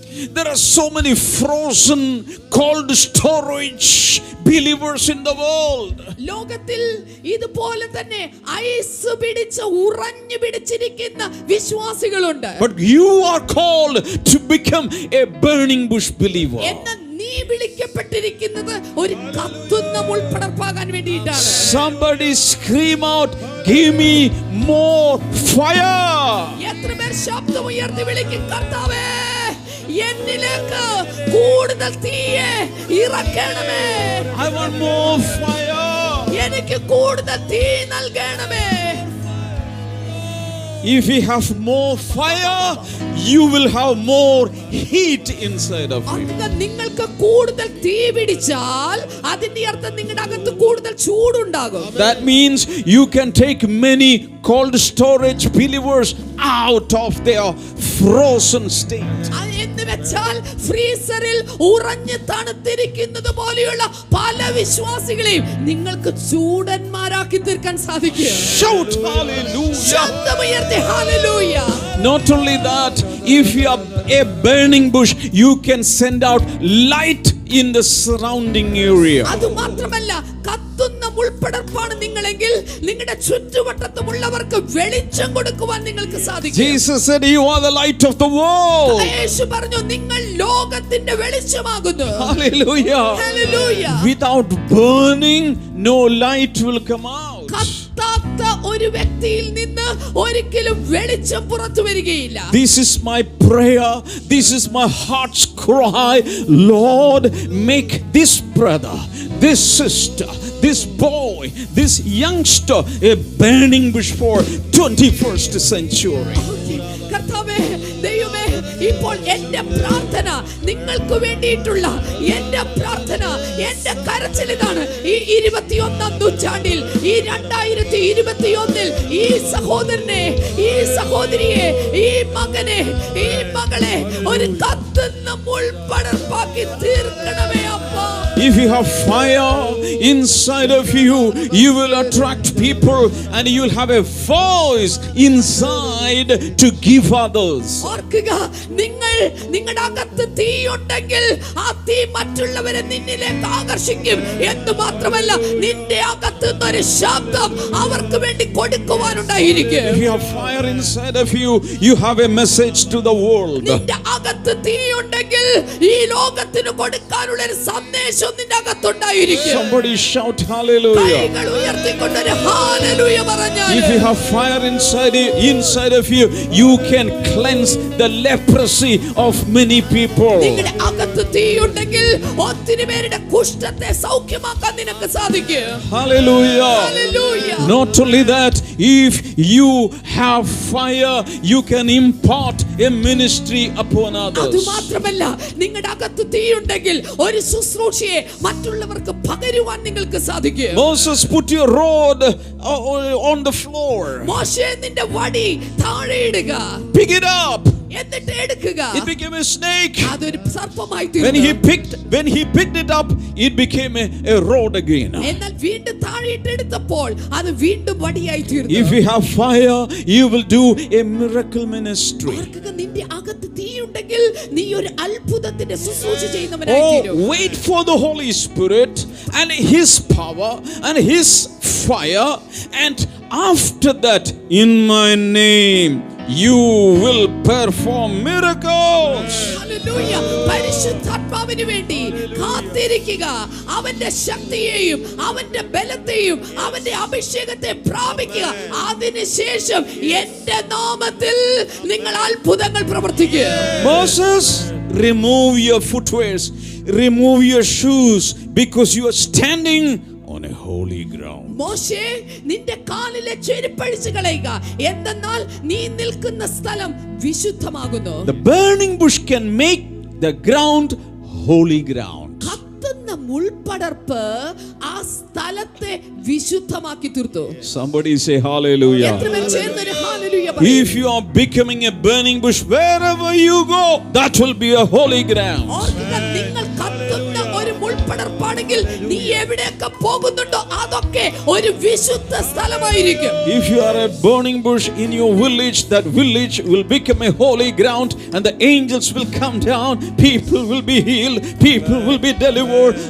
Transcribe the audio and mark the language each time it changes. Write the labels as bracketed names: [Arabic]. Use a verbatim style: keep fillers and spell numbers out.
[English] There are so many frozen cold storage believers in the world. [Malayalam] ലോകത്തിൽ ഇതുപോലെ തന്നെ ice പിടിച്ച് ഉറഞ്ഞു പിടിച്ചിരിക്കുന്ന വിശ്വാസികളുണ്ട്. [English] But you are called to become a burning bush believer. [Malayalam] എന്നാൽ നീ വിളിക്കപ്പെട്ടിരിക്കുന്നത് ഒരു കത്തുന്ന മുൾപടർപ്പാകാൻ വേണ്ടിയിട്ടാണ്. [English] Somebody scream out, give me more fire. [Malayalam] എത്ര പേർ ശബ്ദം ഉയർത്തി വിളിക്കും, കർത്താവേ എന്നിലേക്ക് കൂടുതൽ തീയെ ഇറക്കണമേ, [English] I want more fire. [Malayalam] എനിക്ക് കൂടുതൽ തീ നൽകണമേ. [English] If you have more fire, you will have more heat inside of you. [Malayalam] അതിന് നിങ്ങൾക്ക് കൂടുതൽ തീ പിടിച്ചാൽ അതിന്റെ അർത്ഥം നിങ്ങളുടെ അകത്ത് കൂടുതൽ ചൂടുണ്ടാകും. [English] That means you can take many cold storage believers out of their frozen state. [Malayalam] എന്ന് വെച്ചാൽ ഫ്രീസറിൽ ഉറഞ്ഞു തണുത്തിരിക്കുന്നത് പോലെയുള്ള പല വിശ്വാസികളെയും നിങ്ങൾക്ക് ചൂടന്മാരാക്കി തീർക്കാൻ സാധിക്കും. [English] Shout hallelujah! [Malayalam] ശബ്ദമുയർത്തി hallelujah! [English] Not only that, if you are a burning bush, you can send out light in the surrounding area. [Malayalam] അത് മാത്രമല്ല, കത്തുന്ന മുൾപടർപ്പാണ് നിങ്ങളെങ്കിൽ നിങ്ങളുടെ ചുറ്റുവട്ടത്തുമുള്ളവർക്ക് വെളിച്ചം കൊടുക്കുവാൻ നിങ്ങൾക്ക് സാധിക്കും. [English] Jesus said, "You are the light of the world." [Malayalam] യേശു പറഞ്ഞു, നിങ്ങൾ ലോകത്തിന്റെ വെളിച്ചമാകുന്നു. [English] Hallelujah! Hallelujah! Without burning, no light will come out. [Malayalam] കത്താത്ത ഒരു വ്യക്തിയിൽ നിന്ന് ഒരിക്കലും വെളിച്ചം പുറത്തു വരികയില്ല. [English] This is my prayer. This is my heart's cry. Lord, make this brother, this sister, this boy, this youngster a burning bush for twenty-first century. [Malayalam] കർത്താവേ, ദൈവമേ, ഇപ്പോൾ എന്റെ പ്രാർത്ഥന നിങ്ങൾക്ക് വേണ്ടിയിട്ടുള്ള എന്റെ പ്രാർത്ഥന, എന്റെ കരച്ചിൽ ഇതാണ്. ഈ ഇരുപത്തിയൊന്നാം നൂറ്റാണ്ടിൽ, ഈ രണ്ടായിരത്തി ഇരുപത്തിയൊന്നിൽ ഈ സഹോദരനെ, ഈ സഹോദരിയെ, ഈ മകനെ, ഈ മകളെ ഒരു കത്തുന്ന മുൾപടർപ്പാക്കി തീർക്കണമേ അപ്പാ. [English] If you have fire inside of you, you will attract people and you will have a voice inside to give others. [Malayalam] ഓർക്കുക, നിങ്ങൾ നിങ്ങളുടെ അകത്ത് തീ ഉണ്ടെങ്കിൽ ആ തീ മറ്റുള്ളവരെ നിന്നിലേക്ക് ആകർഷിക്കും. എന്ന് മാത്രമല്ല, നിന്റെ അകത്ത് ഒരു ശബ്ദം അവർക്ക് വേണ്ടി കൊടുക്കുവാനുണ്ടായിരിക്കും. [English] If you have fire inside of you, you have a message to the world. [Malayalam] നിന്റെ അകത്ത് തീ ഉണ്ടെങ്കിൽ ഈ ലോകത്തിന് കൊടുക്കാനുള്ള ഒരു സന്ദേശം. [English] Somebody shout hallelujah. If you have fire inside you, inside of you, you can cleanse the leprosy of many people. [Malayalam] നിങ്ങളുടെ അകത്ത് തീ ഉണ്ടെങ്കിൽ ഒത്തിരി പേരുടെ കുഷ്ഠത്തെ സൗഖ്യമാക്കാൻ നിങ്ങൾക്ക് സാധിക്കും. [English] Hallelujah. Hallelujah. Not only that, if you have fire, you can impart a ministry upon others. [Malayalam] അത് മാത്രമല്ല, നിങ്ങളുടെ അകത്ത് തീ ഉണ്ടെങ്കിൽ ഒരു ശുശ്രൂഷ മറ്റുള്ളവർക്ക് പകരുവാൻ നിങ്ങൾക്ക് സാധിക്കും. [English] Moses, put your rod on the floor. [Malayalam] മോശേ, നിന്റെ വടി താഴെ ഇടുക. [English] Pick it up. [Malayalam] എന്നിട്ട് എടുക്കുക. [English] It became a snake. [Malayalam] അതൊരു സർപ്പമായി തീർന്നു. [English] When he picked when he picked it up, it became a, a rod again. [Malayalam] എന്നാൽ വീണ്ടും താഴെ ഇട്ടെടുത്തപ്പോൾ അത് വീണ്ടും വടിയായി തീർന്നു. [English] If you have fire, you will do a miracle ministry. [Malayalam] ആർക്കൊക്കെ നിന്റെ അകത്ത് തീ ഉണ്ടെങ്കിൽ നീ ഒരു അത്ഭുതത്തിന്റെ ശുശ്രൂഷ ചെയ്യുന്നവനായി തീരും. [English] Oh, wait for the Holy Spirit and his power and his fire, and after that, in my name you will perform miracles. [Malayalam] Hallelujah. പരിശുദ്ധാത്മാവിനു വേണ്ടി കാത്തിരിക്കുക. അവന്റെ ശക്തിയെയും അവന്റെ ബലത്തെയും അവന്റെ അഭിഷേകത്തെ പ്രാപിക്കുക. അതിനുശേഷം എന്റെ നാമത്തിൽ നിങ്ങൾ അത്ഭുതങ്ങൾ പ്രവർത്തിക്കുക. [English] Moses, remove your footwears, remove your shoes, because you are standing on a holy ground. [Malayalam] മോശേ, നിന്റെ കാലിലെ ചെരുപ്പഴിച്ചു കളയുക, എന്തെന്നാൽ നീ നിൽക്കുന്ന സ്ഥലം വിശുദ്ധമാകുന്നു. [English] The burning bush can make the ground holy ground. [Malayalam] കത്തുന്ന മുൾപടർപ്പ് ആ സ്ഥലത്തെ വിശുദ്ധമാക്കി തീർത്തു. [English] Somebody say hallelujah. [Malayalam] എത്ര പേർ ചേർന്നൊരു hallelujah പറയും? [English] If you are becoming a burning bush wherever you go, that will be a holy ground. [Malayalam] ഓർക്കുക, നിങ്ങൾ കത്തുന്ന ഒരു മുൾപടർപ്പാണെങ്കിൽ നീ എവിടെയൊക്കെ പോകുന്നുണ്ടോ അതൊക്കെ ഒരു വിശുദ്ധ സ്ഥലമായിരിക്കും. [English] If you are a burning bush in your village, that village will become a holy ground, and the angels will come down. People will be healed, people will be delivered.